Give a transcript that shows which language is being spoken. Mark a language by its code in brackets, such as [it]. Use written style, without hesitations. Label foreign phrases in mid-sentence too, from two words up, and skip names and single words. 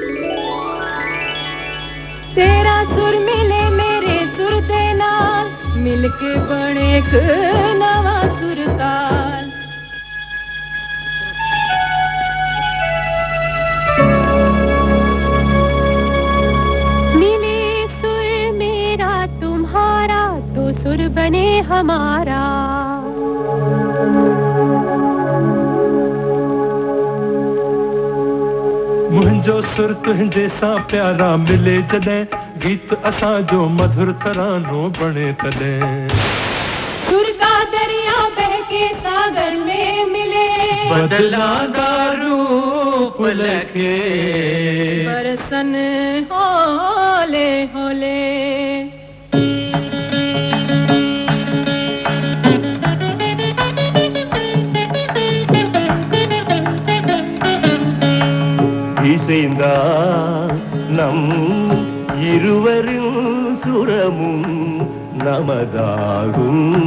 [pa] ਤੇਰਾ ਸੁਰ ਮਿਲੇ ਮੇਰੇ ਸੁਰ ਦੇ ਨਾਲ ਮਿਲਕੇ ਬਣੇ ਇੱਕ ਨਵਾ ਸੁਰਤਾਲ [hi] मिले सुर मेरा तुम्हारा तो सुर बने हमारा [sd] मुंहिंजो सुर तुंहिंजे सां प्यारा मिले जॾहिं गीत असांजो मधुर तरानो बणे तॾहिं [hi] सुर का दरिया बह के सागर में मिले [pa] ਬਦਲਾਂਦਾ ਰੂਪ ਲਖੇ ਬਰਸਨ ਹੋਲੇ ਹੋਲੇ [ta] இசைந்தா நம் இருவரின் சுரமும் நமதாகும்